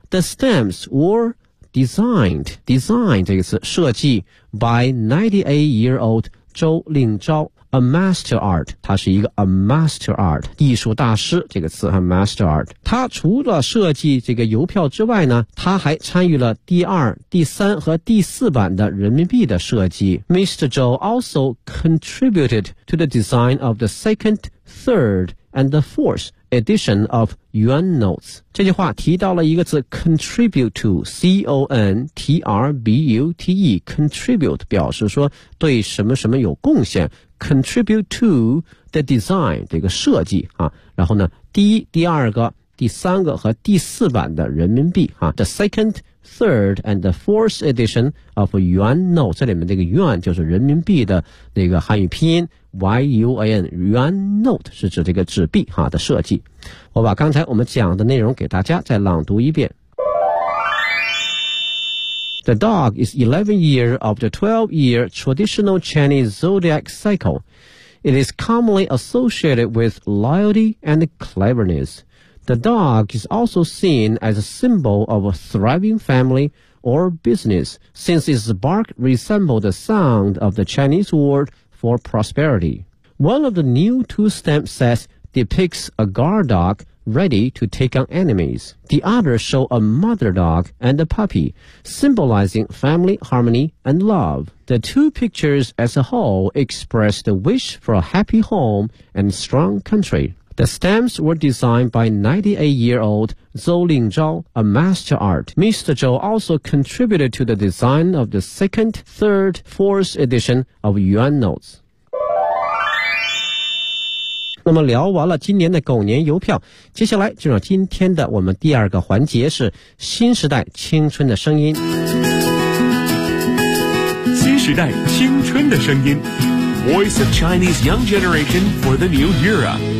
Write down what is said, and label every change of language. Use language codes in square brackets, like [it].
[en] The stamps were designed design [zh] 这个词设计 [en] by 98-year-old 周令钊 a master art， [zh] 他是一个 [en] a master art [zh] 艺术大师，这个词 [en] a master art。 [zh] 他除了设计这个邮票之外呢，他还参与了第二、第三和第四版的人民币的设计。 [en] Mr. Zhou also contributed to the design of the second, third and the fourth edition of Yuan Notes。 [zh] 这句话提到了一个词 [en] contribute to C-O-N-T-R-B-U-T-E contribute [zh] 表示说对什么什么有贡献， [en] contribute to the design [zh] 这个设计啊。然后呢第一、第二个、第三个和第四版的人民币啊， [en] the second, third and the fourth edition of Yuan Notes， [zh] 这里面这个 Yuan 就是人民币的那个汉语拼音Yuan Yuan Note 是指这个纸币哈的设计。我把刚才我们讲的内容给大家再朗读一遍。 [en] The dog is 11 year of the 12 year traditional Chinese zodiac cycle. It is commonly associated with loyalty and cleverness. The dog is also seen as a symbol of a thriving family or business since its bark resembles the sound of the Chinese wordfor prosperity. One of the new two-stamp sets depicts a guard dog ready to take on enemies. The others show a mother dog and a puppy, symbolizing family harmony and love. The two pictures as a whole express the wish for a happy home and strong country. The stamps were designed by 98-year-old Zhou Lingzhao, a master art. Mr. Zhou also contributed to the design of the second, third, fourth edition of Yuan Notes. [zh] 那么聊完了今年的狗年邮票，接下来进入今天的我们第二个环节，是新时代青春的声音。新时代青春的声音， [en] Voice of Chinese Young Generation for the New Era。